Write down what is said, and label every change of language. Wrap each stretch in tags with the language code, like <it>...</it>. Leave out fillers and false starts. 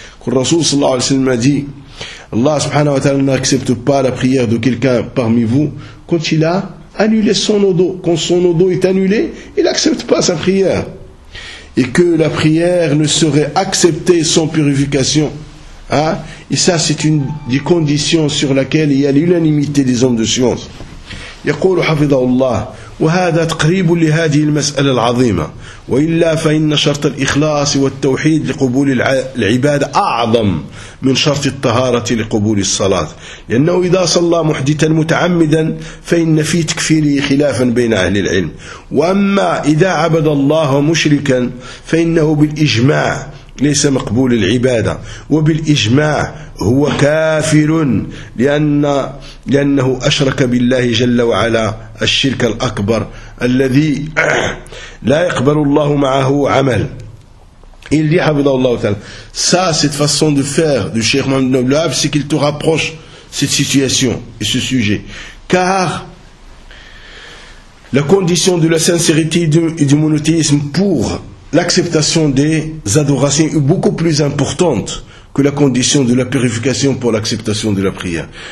<fr>Le Rasoul sallallahu alayhi wa sallam a dit, Allah subhanahu wa ta'ala n'accepte pas la prière de quelqu'un parmi vous quand il a annulé son odo. Quand son odo est annulé, il n'accepte pas sa prière. Et que la prière ne serait acceptée sans purification. Et ça, c'est une des conditions sur laquelle il y a l'unanimité des hommes de science.</fr> <ar>يقول حفظه الله وهذا تقريب لهذه المسألة العظيمة وإلا فإن شرط الإخلاص والتوحيد لقبول العبادة أعظم من شرط الطهارة لقبول الصلاة لأنه إذا صلى محدثا متعمدا فإن في تكفيره خلافا بين أهل العلم وأما إذا عبد الله مشركا فإنه بالإجماع ليس مقبول العبادة وبالإجماع هو كافر لأنه أشرك بالله جل وعلا الشرك الأكبر الذي لا يقبل الله معه عمل.</ar> <fr>Il dit</fr> <ar>حفظه الله تعالى,</ar> <fr>ça, cette façon de faire du Cheikh Mohamed Ibn Abdelwahab, c'est qu'il te rapproche cette situation et ce sujet. Car la condition de la sincérité et du monothéisme pour l'acceptation des adorations est beaucoup plus importante que la condition de la purification pour l'acceptation de la prière.</fr>